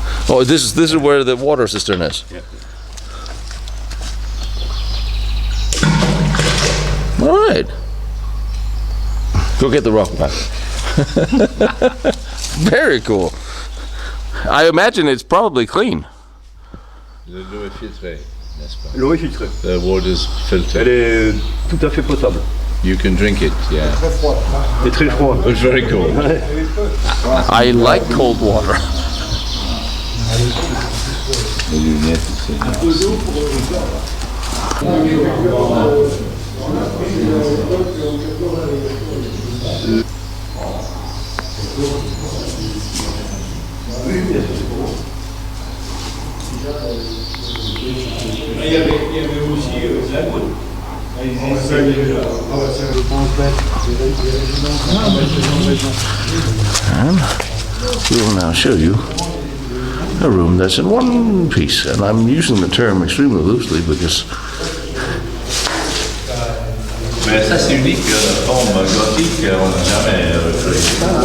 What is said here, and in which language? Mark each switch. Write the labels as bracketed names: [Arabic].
[English] Oh, this is where the water cistern is. Yeah. All right. Go get the rock back. Very cool. I imagine it's probably clean. [French] L'eau est filtrée, n'est-ce pas? L'eau est filtrée. [English] The water's filtered. [French] Elle est tout à fait potable. [English] You can drink it, yeah. [French] Et très froid. [English] It's very cold. I like cold water. [French] Les lunettes, c'est Il y avait aussi la goutte. [English] And we will now show you a room that's in one piece. And I'm using the term extremely loosely because [French] Mais ça c'est unique, la forme gothique, on n'a jamais fait.